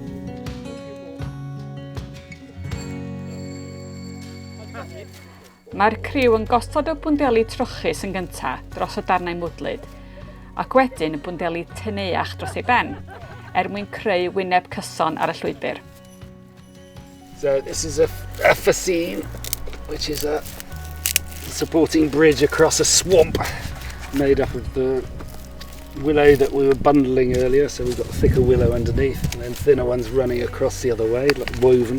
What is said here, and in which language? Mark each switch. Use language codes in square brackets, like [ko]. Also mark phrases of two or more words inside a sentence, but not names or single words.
[cy] Mae'r criw yn gosod y bwndeli trwchus yn gyntaf dros y darnau mwdlyd, ac wedyn y bwndeli teneuach dros ei ben, mwyn creu wyneb cyson ar y llwybr. [en] So this is a fascine, which is a supporting bridge across a swamp made up of the willow that we were bundling earlier. So we've got thicker willow underneath and then thinner ones running across the other way, like woven.